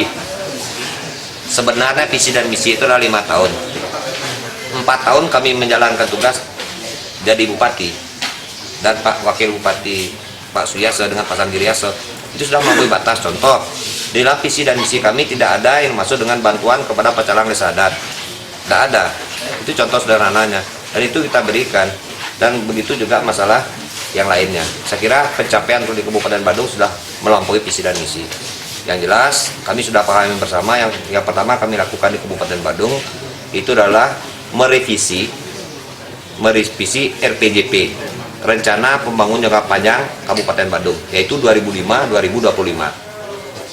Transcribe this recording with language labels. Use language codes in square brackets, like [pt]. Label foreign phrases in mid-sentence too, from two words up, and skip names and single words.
[id] Sebenarnya visi dan misi itu adalah 5 tahun. 4 tahun kami menjalankan tugas jadi bupati, dan Pak Wakil Bupati Pak Suyase dengan Pak Sanggiriase itu sudah melampaui batas. Contoh, di dalam visi dan misi kami tidak ada yang masuk dengan bantuan kepada pecalang desa adat, tidak ada. Itu contoh sederhananya, dan itu kita berikan. Dan begitu juga masalah yang lainnya. Saya kira pencapaian untuk di Kabupaten Badung sudah melampaui visi dan misi. Yang jelas kami sudah pahami bersama yang pertama kami lakukan di Kabupaten Badung itu adalah merevisi RPJP, Rencana Pembangunan Jangka Panjang Kabupaten Badung, yaitu 2005-2025.